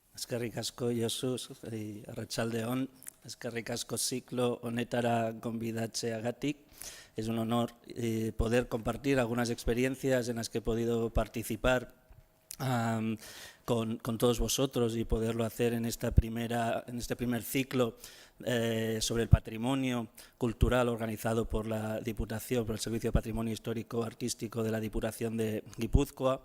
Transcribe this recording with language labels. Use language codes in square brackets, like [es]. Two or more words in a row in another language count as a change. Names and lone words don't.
[eu] Eskerrik asko, Josu, arratsaldeon. Eskerrik asko ziklo honetara gonbidatzeagatik. [es] Es un honor poder compartir algunas experiencias en las que he podido participar con todos vosotros y poderlo hacer en este primer ciclo sobre el patrimonio cultural organizado por la Diputación, por el Servicio de Patrimonio Histórico Artístico de la Diputación de Guipúzcoa.